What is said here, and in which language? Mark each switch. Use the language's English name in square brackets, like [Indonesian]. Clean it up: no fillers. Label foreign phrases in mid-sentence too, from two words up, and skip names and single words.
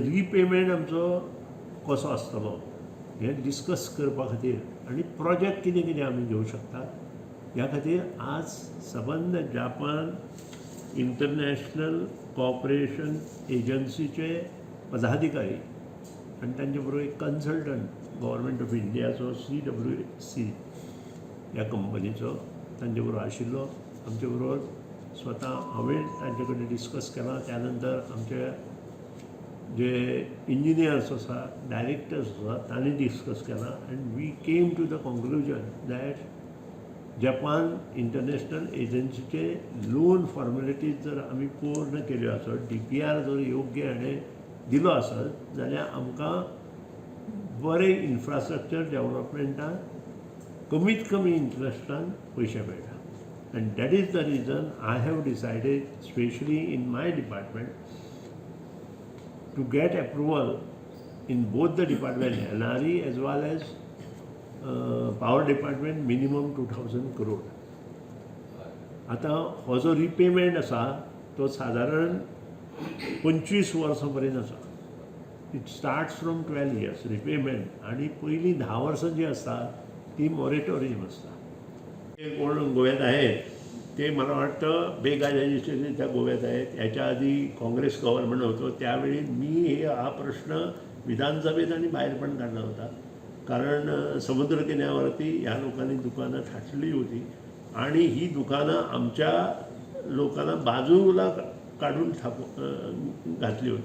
[Konkani] रिपेमेंट आमचो कसो आसतलो हें डिस्कस करपा खातीर आनी प्रोजेक्ट कितें कितें आमी घेवंक शकतात ह्या खातीर आज सबंद जापान इंटरनॅशनल कॉऑपरेशन एजन्सीचे पदाधिकारी आनी तांचे बरोबर एक कन्सल्टंट गव्हर्मेंट ऑफ इंडियाचो CWC ह्या कंपनीचो तांचे बरोबर आशिल्लो. आमचे बरोबर स्वता हांवें तांचे कडेन डिस्कस केलां. त्या नंतर आमचे जे इंजिनियर्स आसा डायरेक्टर्स आसा तांणी डिस्कस केलां [English] and we came to the conclusion that [Konkani] जपान इंटरनॅशनल एजन्सीचे [English] loan formalities [Konkani] जर आमी पूर्ण केल्यो आसत, DPR जर योग्य हाणें दिलो आसत जाल्यार आमकां बरें इन्फ्रास्ट्रक्चर डेव्हलपमेंटान कमीत कमी इंट्रस्टान पयशे मेळटा. [English] And that is the reason I have decided specially in my department to get approval in both the department NRE as well as power department minimum 2000 crore. [Konkani] आतां हो जो रिपेमेंट आसा तो सादारण 25 वर्सां पर्यंत आसा. [English] It starts from 12 years repayment [Konkani] आनी पयलीं 10 वर्सां जी आसता ती मॉरेटोरियम आसता. [Marathi] ते कोण गोव्यात आहेत ते मला वाटतं बेकायदेशीर त्या गोव्यात आहेत. याच्या आधी काँग्रेस गव्हर्नमेंट होतं त्यावेळी मी हा प्रश्न विधानसभेत आणि बाहेर पण काढला होता. कारण समुद्र किनाऱ्यावरती या लोकांनी दुकानं थाटली होती आणि ही दुकानं आमच्या लोकांना बाजूला काढून घातली होती.